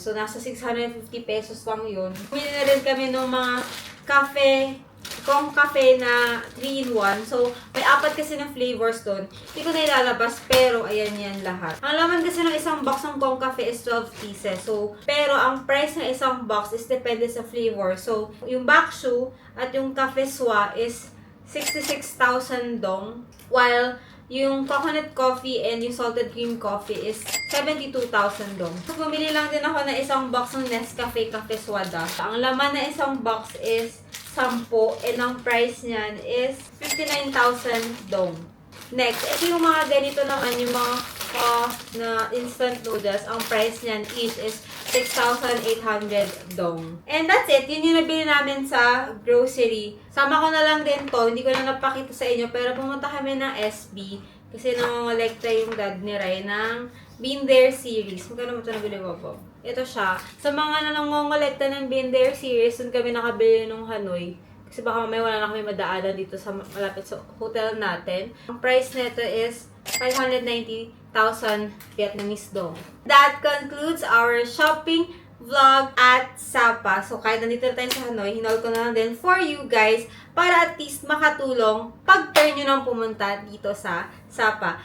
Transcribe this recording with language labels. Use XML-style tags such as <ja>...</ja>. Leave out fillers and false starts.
<tl>So, nasa 650 pesos lang yun. Bumili na rin kami ng mga cafe na 3-in-1. So, may 4 kasi ng flavors doon. Hindi ko na ilalabas, pero ayan yan lahat. Ang laman kasi ng isang box ng Kong Cafe is 12 pieces. So, pero ang price ng isang box is depende sa flavor. So, yung Bakshu at yung Cafe Swa is 66,000 dong.</tl> <en>While yung coconut coffee and yung salted cream coffee is 72,000 dong.</en> <tl>So, bumili lang din ako ng isang box ng Nescafe Cafe Swada. Ang laman na isang box is 10 and ang price niyan is 59,000 dong. Next, ito yung mga ganito naman, yung mga na instant noodles. Ang price niyan each is 6,800 dong.</tl> <en>And that's it.</en> <tl>Yun yung nabili namin sa grocery. Sama ko na lang din to. Hindi ko na napakita sa inyo. Pero pumunta kami ng SB. Kasi nangongolekta yung dad ni Rai ng Been There series. Magkano mo ito nabili mo po? Ito siya. Sa mga nangongolekta ng Been There series, dun kami nakabili ng Hanoi. Kasi baka mamaya wala na kami madaanan dito sa malapit sa hotel natin. Ang price nito is 590,000 Vietnamese dong.</tl> <en>That concludes our shopping vlog at Sapa.</en> <tl>So, kahit nandito na tayo sa Hanoi, hinol ko na lang din</tl> <en>for you guys</en> <tl>para at least makatulong pag-turn nyo nang pumunta dito sa Sapa.</tl>